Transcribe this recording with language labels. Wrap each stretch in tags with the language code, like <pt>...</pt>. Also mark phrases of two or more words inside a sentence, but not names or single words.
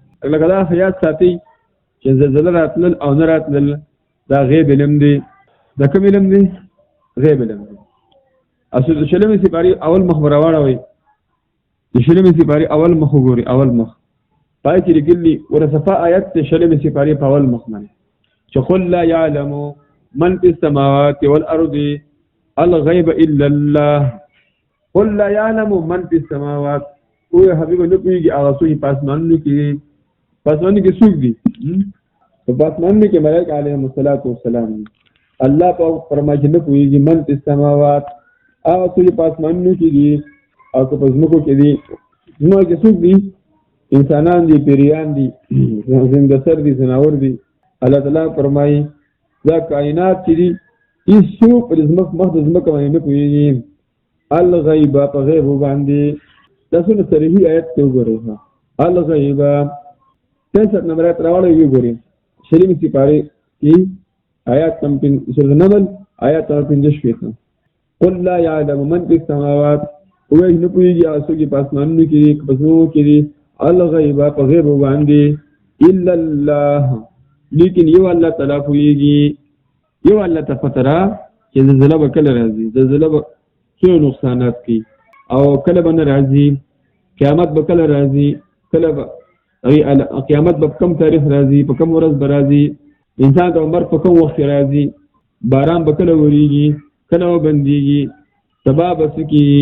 <ps>لکه دا خیال ساتي چې زلزله راتلل او نه راتلل دا غیب علم دی. دا کوم علم دی؟ غیب علم دی. اصل د شلمې سپارې اول مخ به راواړوئ، د شلمې سپارې اول مخ وګورئ، اول مخ پای کې لیکلي ورصفا آیت د شلمې سپارې په اول مخ باندې چې</ps> <ar>قل لا یعلم من فی السماوات والارض الغیب الا الله. قل لا یعلم من فی السماوات،</ar> <ps>او حبیب نه پوهېږي هغه څوک په اسمانونو کې څوک دي. په اسمانونو کې ملائکه</ps> <ar>علیهم السلام</ar> <ps>دي. الله په فرمایي چې نه پوهېږي</ps> <ar>من فی السماوات</ar> <ps>هغه څوک په اسمانونو کې دي او که په ځمکو کې دي. ځمکه کې څوک دي؟ انسانان دي، پیریان دي، زنګسر دي، ځناور دي. الله تعالی فرمایي دا کائنات چې دي هېڅوک په مخ د ځمکه باندې نه پوهېږي. الغیب په غیب باندې دا څونه صریحي آیت ته وګورئ. الغیب 63 نمبر آیت راوړئ وګورئ شلمې سپارې کې آیات سورة النمل آیات 15.</ps> <ar>قل لا یعلم من فی السماوات،</ar> <ps>وایي نه پوهېږي هغه څوک چې په اسمانونو کې دي په ځمکو کې دي الغیب په غیب باندې</ps> <ar>الا الله،</ar> <ps>لیکن یو الله تعالی پوهېږي. یو الله ته پته را چې زلزله به کله راځي، زلزله به څه نقصانات کوي او کله به نه راځي، قیامت به کله راځي، کله به قیامت به کم تاریخ راځي، په کم ورځ به راځي، انسان د عمر په کوم وخت راځي، باران به کله وریږي، کله به بندېږي، سبا به څه کېږي.</ps>